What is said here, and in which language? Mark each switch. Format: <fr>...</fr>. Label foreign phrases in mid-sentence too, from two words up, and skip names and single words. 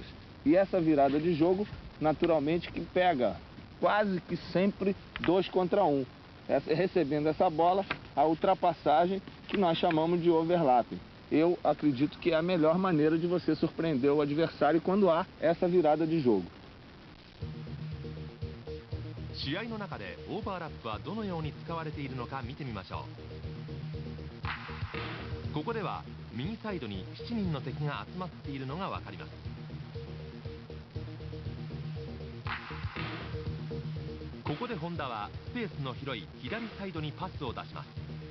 <pt>E essa virada de jogo, naturalmente, que pega quase que sempre 2 contra 1. Recebendo essa bola, a ultrapassagem que nós chamamos de overlap. Eu acredito que é a melhor maneira de você surpreender o adversário quando há essa virada de jogo.</pt> <ja>試合の中でオーバーラップはどのように使われているのか見てみましょう。ここでは右サイドに7人の敵が集まっているのが分かります。ここで本田はスペースの広い左サイドにパスを出します。</ja>